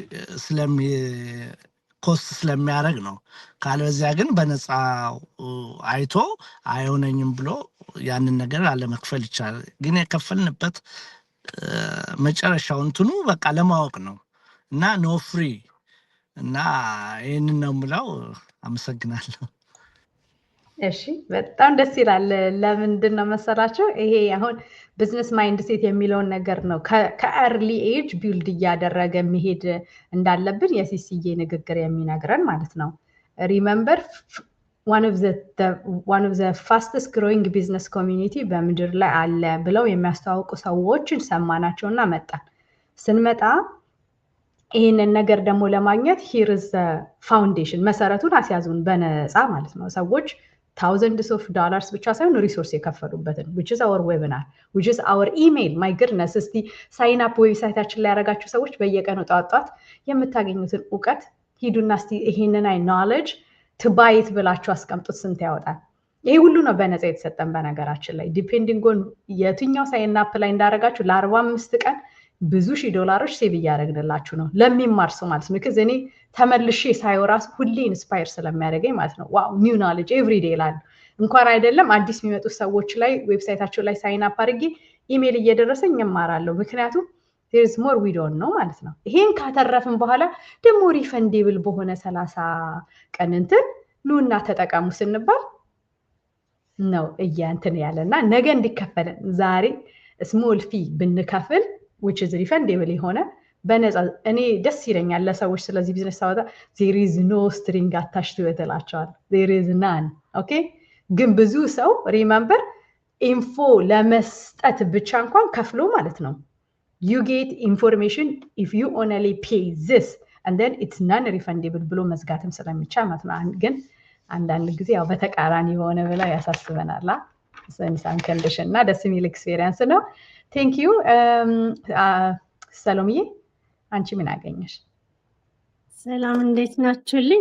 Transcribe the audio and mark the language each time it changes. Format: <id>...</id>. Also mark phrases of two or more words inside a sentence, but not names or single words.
<am>ኮስት ስለሚያደርግ ነው። ካልበዚያ ግን በነፃ አይቶ አይሆነኝም ብሎ ያንን ነገር አለመክፈል ይቻላል። ግን የከፈልንበት መጨረሻው እንትኑ በቃ ለማወቅ ነው እና</am> <en>no free</en> <am>እና ይህንን ነው የምለው። አመሰግናለሁ። እሺ በጣም ደስ ይላል። ለምንድን ነው መሰላቸው? ይሄ አሁን</am> <en>business mindset</en> <am>የሚለውን ነገር ነው</am> <en>from early age build</en> <am>እያደረገ መሄድ እንዳለብን የሲሲዬ ንግግር የሚነግረን ማለት ነው። ሪመምበር</am> <en>one of the fastest growing business community</en> <am>በምድር ላይ አለ ብለው የሚያስተዋውቁ ሰዎችን ሰማናቸውና መጣን። ስንመጣ ይህንን ነገር ደግሞ ለማግኘት</am> <en>here is the foundation</en> <am>መሰረቱን አስያዙን በነፃ ማለት ነው። ሰዎች</am> <en>thousands of dollars</en> <am>ብቻ ሳይሆን ሪሶርስ የከፈሉበትን</am> <en>which is our webinar, which is our email. my goodness</en> <am>እስቲ</am> <en>sign up</en> <am>ዌብሳይታችን ላይ ያደረጋችሁ ሰዎች በየቀኑ ጧት የምታገኙትን እውቀት ሂዱና እስቲ ይሄንን</am> <en>knowledge to buy it</en> <am>ብላችሁ አስቀምጡት። ስንት ያወጣል? ይሄ ሁሉ ነው በነፃ የተሰጠን። በነገራችን ላይ</am> <en>depending on</en> <am>የትኛው</am> <en>sign up</en> <am>ላይ እንዳደረጋችሁ ለ45 ቀን ብዙ ሺህ ዶላሮች ሴቭ እያደረግንላችሁ ነው ለሚማር ሰው ማለት ነው። because እኔ ተመልሼ ሳየው ራሱ ሁሌ ኢንስፓየር ስለሚያደርገኝ ማለት ነው።</am> <en>wow new knowledge every day</en> <am>ይላሉ። እንኳን አይደለም አዲስ የሚመጡ ሰዎች ላይ ዌብሳይታቸው ላይ</am> <en>sign up</en> <am>አድርጌ ኢሜል እየደረሰኝ እማራለሁ። ምክንያቱም</am> <en>there is more we don't know</en> <am>ማለት ነው። ይሄን ካተረፍን በኋላ ደግሞ ሪፈንዴብል በሆነ 30 ቀን እንትን ኑና ተጠቀሙ ስንባል ነው እያንትን ያለና ነገ እንዲከፈለን ዛሬ</am> <en>small fee</en> <am>ብንከፍል</am> <en>which is refundable</en> <am>የሆነ በነፃ እኔ ደስ ይለኛል ለሰዎች ስለዚህ ቢዝነስ ሳወጣ</am> <en>there is no string attached to it</en> <am>እላቸዋለሁ።</am> <en>there is none okay።</en> <am>ግን ብዙ ሰው remember ኢንፎ ለመስጠት ብቻ እንኳን ከፍሎ ማለት ነው</am> <en>you get information if you only pay this and then it's non-refundable</en> <am>ብሎ መዝጋትም ስለሚቻል ማለት ነው። ግን አንዳንድ ጊዜ ያው በተቃራኒ የሆነ ብላ ያሳስበናል።</am> <en>sunsan condition</en> <am>እና ደስ የሚል ኤክስፒሪየንስ ነው።</am> <en>thank you</en> <am>ሰሎምዬ፣ አንቺ ምን አገኘሽ? ሰላም እንዴት ናችሁልኝ?</am>